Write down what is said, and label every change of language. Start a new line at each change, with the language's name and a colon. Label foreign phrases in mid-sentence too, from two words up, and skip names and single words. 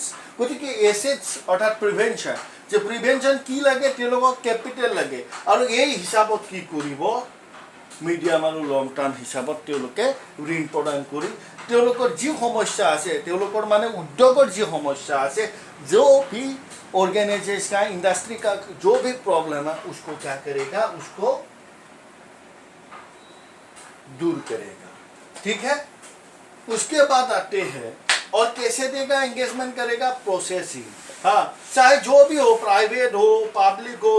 Assamese: গতিকে এছেটছ অৰ্থাৎ প্ৰিভেনশ্যন, যে প্ৰিভেনশ্যন কি লাগে, তেওঁলোকক কেপিটেল লাগে, আৰু এই হিচাপত কি কৰিব, মিডিয়াম আৰু লং টাৰ্ম হিচাপত তেওঁলোকে ঋণ প্ৰদান কৰি তেওঁলোকৰ যি সমস্যা আছে, তেওঁলোকৰ মানে উদ্যোগৰ যি সমস্যা আছে,
Hindi: जो भी ऑर्गेनाइजेशन का, इंडस्ट्री का जो भी प्रॉब्लम है उसको क्या करेगा, उसको दूर करेगा, ठीक है। उसके बाद आते हैं और कैसे देगा, एंगेजमेंट करेगा, प्रोसेसिंग, हाँ, चाहे जो भी हो, प्राइवेट हो, पब्लिक हो,